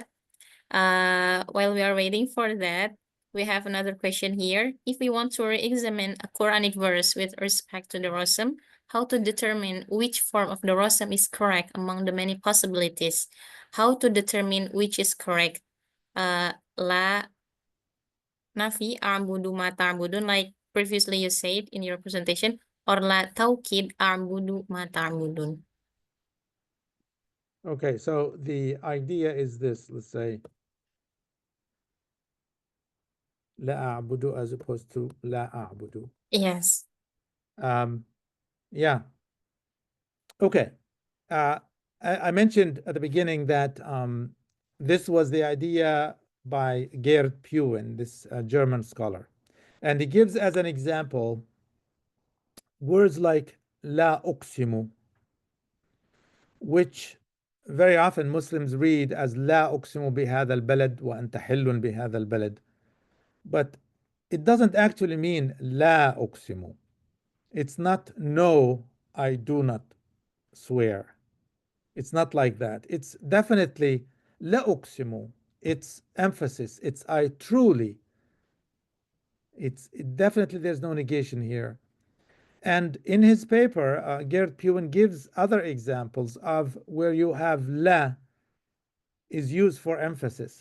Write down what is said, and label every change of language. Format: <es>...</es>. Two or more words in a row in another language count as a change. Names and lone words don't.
<en>While we are waiting for that, we have another question here. If we want to re-examine a Quranic verse with respect to the Rasm, how to determine which form of the Rasm is correct among the many possibilities? How to determine which is correct?</en> <ar>لا نافي أعبد ما تعبدون,</ar> <en>like previously you said in your presentation, or</en> <ar>لا توكيد أعبد ما تعبدون.</ar> <en>Okay, so the idea is this, let's say,</en> <ar>لا أعبد</ar> <en>as opposed to</en> <ar>لا أعبد.</ar> <en>Yes. Yeah. Okay. I mentioned at the beginning that this was the idea by Gerd Puwen, this German scholar. And he gives as an example words like</en> <ar>لا أقسم,</ar> <en>which very often Muslims read as</en> <ar>لا أقسم بهذا البلد وأنت حل بهذا البلد.</ar> <en>But it doesn't actually mean</en> <ar>لا أقسم.</ar> <en>It's not no, I do not swear. It's not like that. It's definitely</en> <ar>لا أقسم.</ar> <en>It's emphasis. It's I truly. Definitely there's no negation here. And in his paper, Gerd Puwen gives other examples of where you have la is used for emphasis.</en>